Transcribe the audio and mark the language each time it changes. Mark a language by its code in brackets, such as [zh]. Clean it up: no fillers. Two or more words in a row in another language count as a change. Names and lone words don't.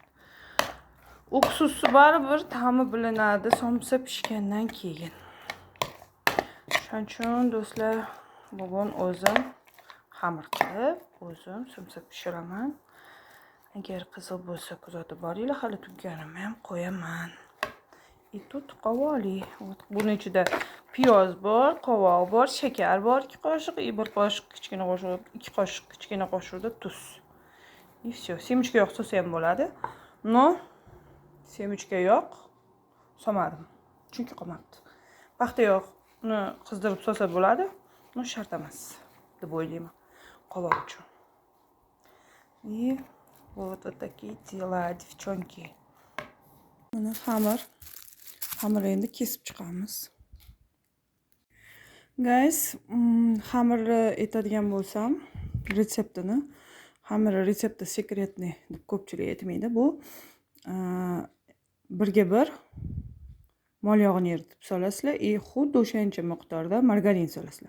[uz] Uksusi baribir ta'mi bilinadi somsa pishgandan keyin. Shuning uchun do'stlar, bugun o'zim xamir qilib, o'zim somsa pishiraman. Agar qiziq bo'lsa kuzatib boringlar, hali tuganim ham qo'yaman. [ru] И тут qovoli. [uz] Buning ichida piyoz bor, qovoq bor, shakar bor 2 qoshiq, и 1 qoshiq kichkina qoshiq, 2 qoshiq kichkina qoshiqda tuz. [ru] И все. [uz] Semechka yo'q solsa ham bo'ladi. No, semechka yo'q solmadim. Chunki qolmabdi. Paxta yo'q. Uni qizdirib solsa bo'ladi. No, shart emas deb o'ylayman. Qovoq uchun. [ru] И вот такие дела, девчонки. [uz] Mana xamirni endi kesib chiqamiz. Guys, xamirni aytadigan bo'lsam, retsepti sekretniy deb ko'pchilik aytmaydi. Bu 1:1 mol yog'ini eritib solasizlar и xuddi o'shancha miqdorda margarin solasizlar.